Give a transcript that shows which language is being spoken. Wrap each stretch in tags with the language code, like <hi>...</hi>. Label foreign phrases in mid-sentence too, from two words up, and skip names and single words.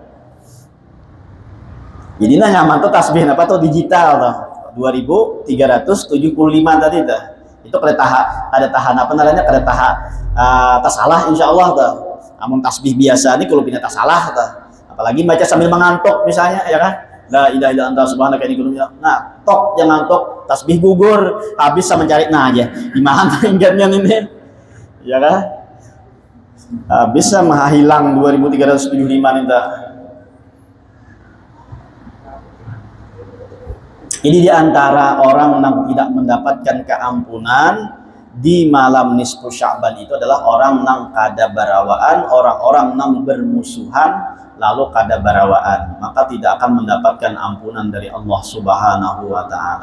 <bjn>jadi nyaman tuh tasbih apa tuh digital tuh 2375 tadi tuh itu ada tahan apa namanya kada tasalah insyaallah tuh. Namun tasbih biasa nih kalau punya tasalah tuh. Apalagi baca sambil mengantuk misalnya ya kan.</bjn> <ar>لا إله إلا أنت سبحانك إني كنت من الظالمين.</ar> <bjn>Nah, tok jangan tok tasbih gugur habis sama mencari nah aja. Di mana ingatnya ini? Ya kan? Habis sama hilang 2375 nih tuh. Ini diantara orang yang tidak mendapatkan keampunan di malam nisfu Sya'ban itu adalah orang yang kada barawaan, orang-orang yang bermusuhan lalu kada barawaan, maka tidak akan mendapatkan ampunan dari</bjn> <ar>الله سبحانه وتعالى.</ar>